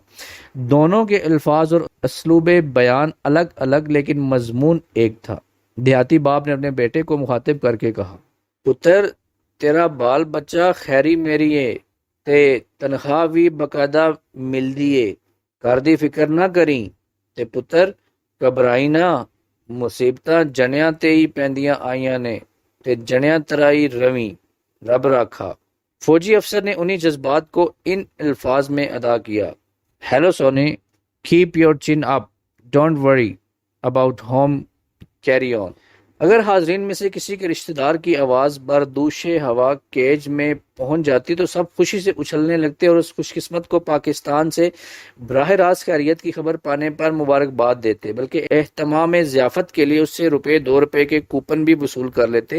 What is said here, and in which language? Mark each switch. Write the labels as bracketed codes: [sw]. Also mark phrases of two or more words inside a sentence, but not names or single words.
[ur] دونوں کے الفاظ اور اسلوب بیان الگ الگ لیکن مضمون ایک تھا۔ دیہاتی باپ نے اپنے بیٹے کو مخاطب کر کے کہا، [pa] پتر تیرا بال بچہ خیری میری ہے تے تنخواہ بھی باقاعدہ مل دیے، کر دی فکر نہ کریں تے پتر گھبرائی نہ، مصیبتاں جنیاں تے ہی پیندیاں آئیاں نے تے جنیاں ترائی رویں رب رکھا۔ [ur] فوجی افسر نے انہی جذبات کو ان الفاظ میں ادا کیا، ہیلو سونے، [en] Keep your chin up, don't worry about home, carry on. [ur] اگر حاضرین میں سے کسی کے رشتہ دار کی آواز بردوش ہوا کیج میں پہنچ جاتی تو سب خوشی سے اچھلنے لگتے اور اس خوش قسمت کو پاکستان سے براہ راست خیریت کی خبر پانے پر مبارکباد دیتے، بلکہ اہتمام ضیافت کے لیے اس سے ₹2 کے کوپن بھی وصول کر لیتے۔